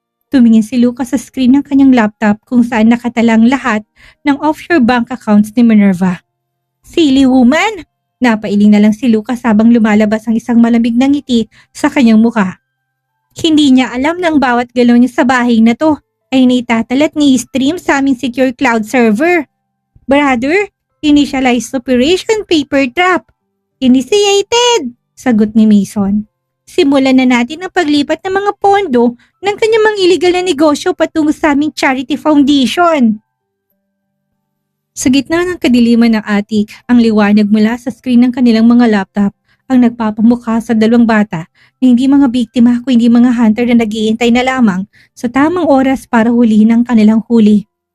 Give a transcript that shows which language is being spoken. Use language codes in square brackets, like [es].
[tl] Tumingin si Lucas sa screen ng kanyang laptop kung saan nakatalang lahat ng offshore bank accounts ni Minerva. [en] Silly woman! [tl] Napailing na lang si Lucas habang lumalabas ang isang malamig na ngiti sa kanyang mukha. Hindi niya alam na ang bawat galaw niya sa bahay na to ay naitatalat ni stream sa aming secure cloud server. [en] Brother, initialized operation paper trap. Initiated, [tl] sagot ni Mason. Simulan na natin ang paglipat ng mga pondo ng kanyang mga illegal na negosyo patungo sa aming charity foundation. Sa gitna ng kadiliman ng attic, ang liwanag mula sa screen ng kanilang mga laptop ang nagpapamukha sa 2 bata na hindi mga biktima kundi mga hunter na nag-iintay na lamang sa tamang oras para hulihin ang kanilang huli.